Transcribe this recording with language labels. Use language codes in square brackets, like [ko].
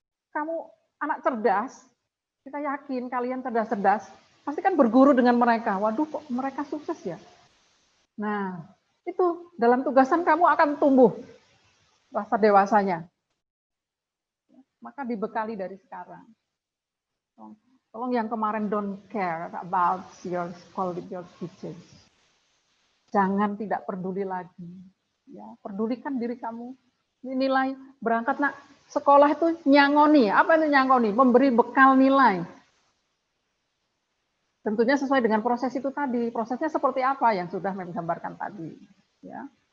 [id] Kamu anak cerdas, kita yakin kalian cerdas-cerdas, pasti kan berguru dengan mereka. Waduh, kok mereka sukses ya? Nah, itu dalam tugasan kamu akan tumbuh rasa dewasanya. Maka dibekali dari sekarang. Tolong yang kemarin [en] don't care about your school with your teachers. [id] Jangan tidak peduli lagi. Ya, pedulikan diri kamu. Ini nilai berangkat nak, sekolah itu nyangoni. Apa itu nyangoni? Memberi bekal nilai. Tentunya sesuai dengan proses itu tadi. Prosesnya seperti apa yang sudah menggambarkan tadi. Ya.